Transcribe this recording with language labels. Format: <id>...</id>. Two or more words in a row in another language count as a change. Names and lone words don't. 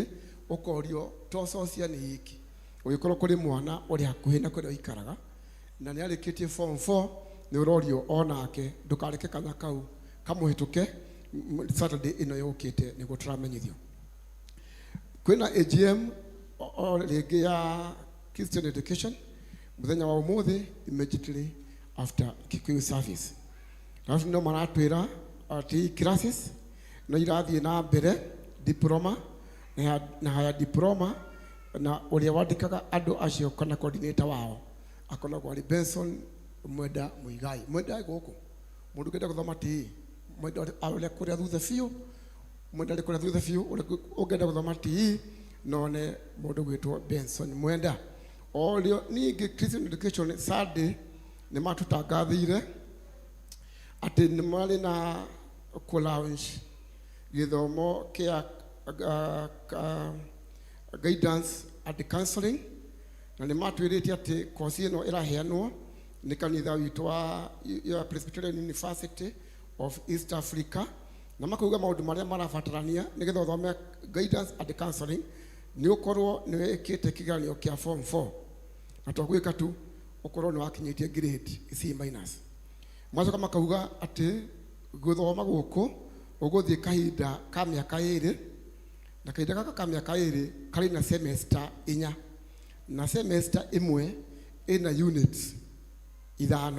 <ki>Ũkorio to Sociani hiki ũgĩkorwo kũrĩ mwana ũrĩ hakuhĩ na kũrĩa ũikaraga na nĩ arĩkĩtie form 4 nĩ ũrorio onake ndũkareke kanya kau kamũhĩtũke Saturday ĩno yũkĩte nĩguo tũramenyithio. Kwĩna AGM rĩngĩ ya</ki> <en>Christian education</en> <ki>mũthenya wa ũmũthĩ</ki> <en>immediately after Kikuyu service.</en> <ki>Alafu ndio maratwĩra atĩ classes no irathiĩ na mbere, diploma na haya diploma na ũrĩa wandĩkaga andũ acio kana coordinator wao akoragwo arĩ Benson Mwenda Muigai. Mwenda gũkũ mũndũ ũngĩenda gũthoma TE, Mwenda arĩa kũrĩa thutha biũ, Mwenda arĩ kũrĩa thutha biũ, ũngĩenda gũthoma TE none mũndũ gwĩtwo Benson Mwenda. Orio ningĩ</ki> <en>Christian education Sunday</en> <ki>nĩ matũtangathĩire atĩ nĩ marĩ na kũ-launch gĩthomo kĩa</ki> <en>guidance and counseling</en> <ki>na nĩ matwĩrĩte atĩ kosi ĩno ĩraheanwo nĩ kanitha witũ wa Presbyterian University of East Africa na makauga maũndũ marĩa marabatarania nĩgetha ũthome</ki> <en>guidance and counseling</en> <ki>nĩ ũkorwo nĩ wĩkĩte kĩgeranio kĩa form 4 na twagwĩka tu ũkorwo nĩ wakinyĩtie grade C-. Macoka makauga atĩ gũthoma gũkũ ũgũthiĩ kahinda ka mĩaka 2 na kahinda gaka ka mĩaka 2 karĩ na semester 4 na semester ĩmwe ĩna units 5.</ki>